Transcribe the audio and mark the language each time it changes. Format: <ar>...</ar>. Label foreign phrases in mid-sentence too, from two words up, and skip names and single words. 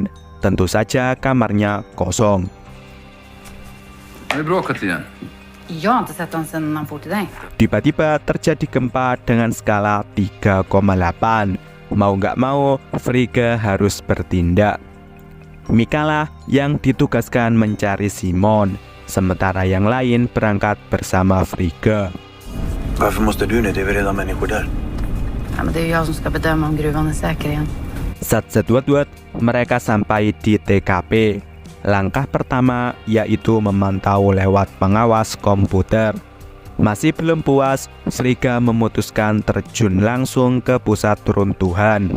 <id>Tentu saja kamarnya kosong. Tiba-tiba terjadi gempa dengan skala 3,8. Mau nggak mau, Frigga harus bertindak. Mika lah yang ditugaskan mencari Simon, sementara yang lain berangkat bersama Frigga. Sat-sat-wat-wat, mereka sampai di TKP. Langkah pertama yaitu memantau lewat pengawas komputer. Masih belum puas, Frigga memutuskan terjun langsung ke pusat runtuhan.</id>